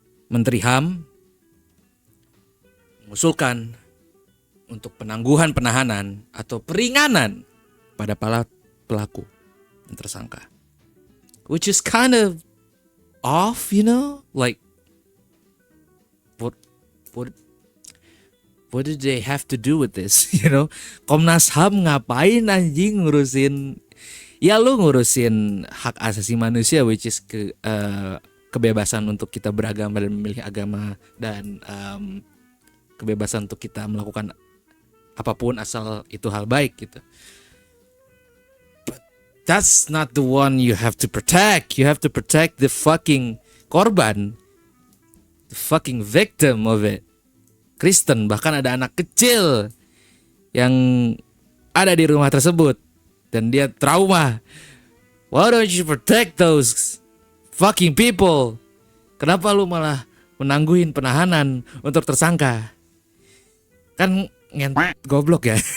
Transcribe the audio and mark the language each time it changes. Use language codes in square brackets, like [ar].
[id] Menteri HAM mengusulkan untuk penangguhan penahanan atau peringanan pada para pelaku dan tersangka. [en] Which is kind of off, you know? Like, what did they have to do with this? You know, [id] Komnas HAM ngapain anjing ngurusin? Ya lu ngurusin hak asasi manusia, [en] which is [id] kebebasan untuk kita beragama dan memilih agama, dan kebebasan untuk kita melakukan apapun asal itu hal baik gitu. [en] But that's not the one you have to protect. You have to protect the fucking korban, the fucking victim of it. [id] Kristen, bahkan ada anak kecil yang ada di rumah tersebut dan dia trauma. [en] Why don't you protect those fucking people? [id] Kenapa lu malah menangguhin penahanan untuk tersangka? Kan goblok ya.